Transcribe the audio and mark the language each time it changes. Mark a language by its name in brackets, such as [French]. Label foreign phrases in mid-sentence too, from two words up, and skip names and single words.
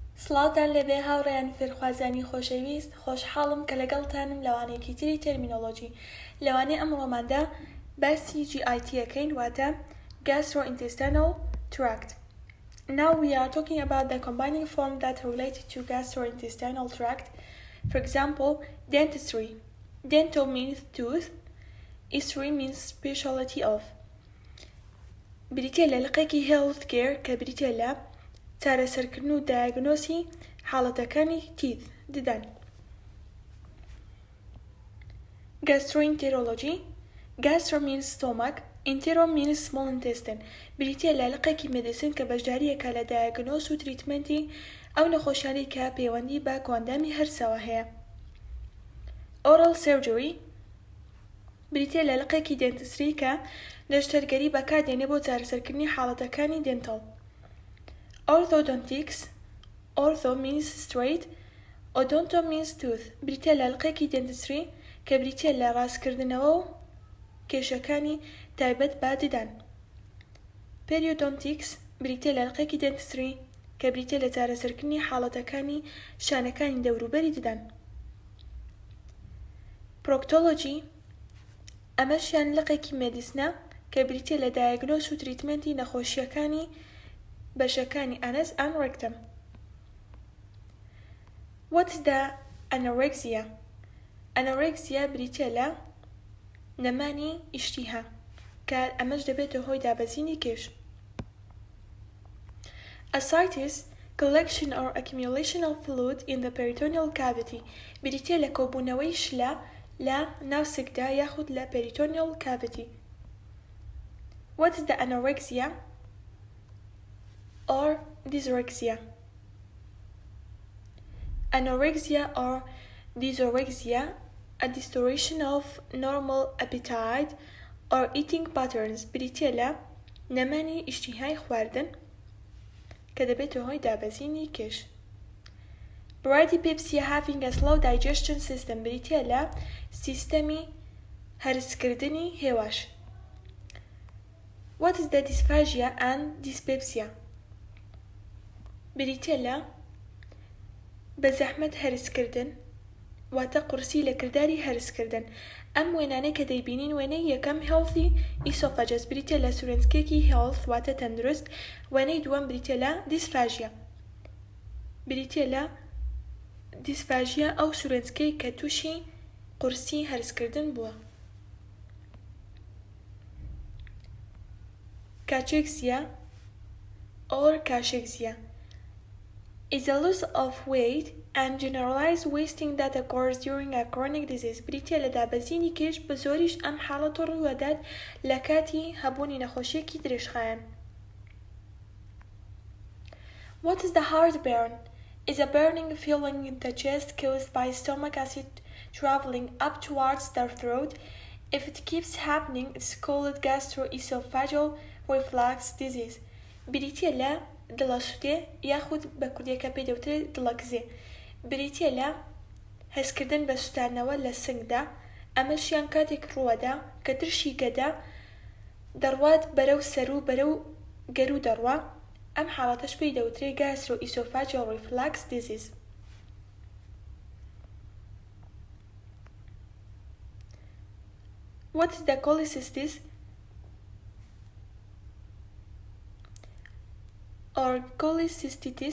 [Central Kurdish] سڵاوتان لەبێ هاوڕێیان فێرخوازانی خۆشەویست، خۆشحاڵم کە لەگەڵتانم لەوانەیەکی تری تەرمینۆلۆژی. لەوانەیە ئەمڕۆماندا باسی GITەکەین، واتە [English] gastrointestinal tract. Now we are talking about the combining form that related to gastrointestinal tract. For example, dentistry. Dental means tooth. History means specialty of. [Central Kurdish] بریتە لە لقێکی [English] health care [Central Kurdish] کە بریتە لە چارەسەرکردن و دایگنۆسی حاڵەتەکانی تیث ددان. [English] Gastroenterology. Gastro means stomach. Entero means small intestine. [Central Kurdish] بریتە لە لقێکی مێدیسن کە بەشداریەکە لە دایگنۆس و تریتمنتی ئەو نەخۆشیانی کە پەیوەندی بە کۆندامی هەرسەوە هەیە. [English] Oral surgery. [Central Kurdish] بریتە لە لقێکی دێنتستری کە دەشتەرگەری بەکاردێنێ بۆ چارەسەرکردنی حاڵەتەکانی دێنتەڵ. [English] Orthodontics. Ortho means straight. Odonto means tooth. [Central Kurdish] بریتە لە لقێکی دێنتستری کە بریتە لە ڕاستکردنەوە و کێشەکانی تایبەت بە ددان. [English] Periodontics. [Central Kurdish] بریتە لە لقێکی دێنتستری کە بریتە لە چارەسەرکردنی حاڵەتەکانی شانەکانی دەوروبەری ددان. Proctology. ئەمەشیان لقێکی مێدیسنە کە بریتە لە دایگنۆس و تریتمنتی نەخۆشیەکانی بەشەکانی [English] anus and rectum. What is the anorexia? [Central Kurdish] Anorexia بریتە لە نەمانی ئیشتیها کە ئەمەش دەبێتە هۆی دابەزینی کێش. [English] Ascites. Collection or accumulation of fluid in the peritoneal cavity. [Central Kurdish] بریتە لە کۆبوونەوەی شلە لە ناوسکدا یاخود لە [English] peritoneal cavity. What is the anorexia or dysorexia? Anorexia or dysorexia, a distortion of normal appetite or eating patterns. [Central Kurdish] بریتە لە نەمانی ئیشتیهای خواردن کە دەبێتە هۆی دابەزینی کێش. [English] Bradykipsia having a slow digestion system. [Central Kurdish] بریتە لە سیستەمی هەرسکردنی هێواش. [English] What is the dysphagia and dyspepsia? [Central Kurdish] بریتە لە بەزەحمەت هەرسکردن واتە قورسی لە کرداری هەرسکردن. ئەم وێنانەی کە دەیبینین وێنەی یەکەم [English] healthy esophagus [Central Kurdish] بریتە لە سورنسکێکی health واتە تەندروست. وێنەی دووەم بریتە لە dysphagia. بریتە لە dysphagia ئەو سورنسکەی کە تووشی قورسی هەرسکردن بووە. [English] Cachexia or cachexia is a loss of weight and generalized wasting that occurs during a chronic disease. [Central Kurdish] بریتە لە دابەزینی کێش بە زۆریش ئەم حاڵەتە ڕوودەدات لە کاتی هەبوونی نەخۆشیەکی درێژخایەن. [English] What is the heartburn? Is a burning feeling in the chest caused by stomach acid traveling up towards the throat. If it keeps happening, it's called gastroesophageal reflux disease. [Central Kurdish] بریتە لە دڵەسووتێ یاخود بە کوردیەکە پێی دەوترێت دڵەگزێ. بریتە لە هەستکردن بە سوتانەوە لە سنگدا. ئەمەشیان کاتێک ڕووەدا کە ترشی گەدا دەڕوات بەرەو سەر و بەرەو گەرو دەڕوا. ئەم حاڵەتەش پێی دەوترێت [English] gastroesophageal reflux disease. What is the cholecystis or cholecystitis?